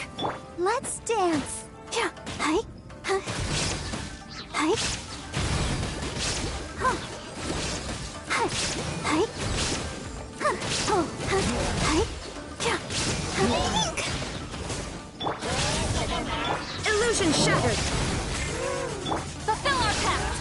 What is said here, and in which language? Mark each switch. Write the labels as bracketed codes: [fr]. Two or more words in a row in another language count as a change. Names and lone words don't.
[en] Let's dance. Yeah. Hi. Hi. Hi. Huh. Hi. Hi. Huh. Oh. Hi. Hi. Yeah. Hi. Illusion shattered. Fulfill our pact.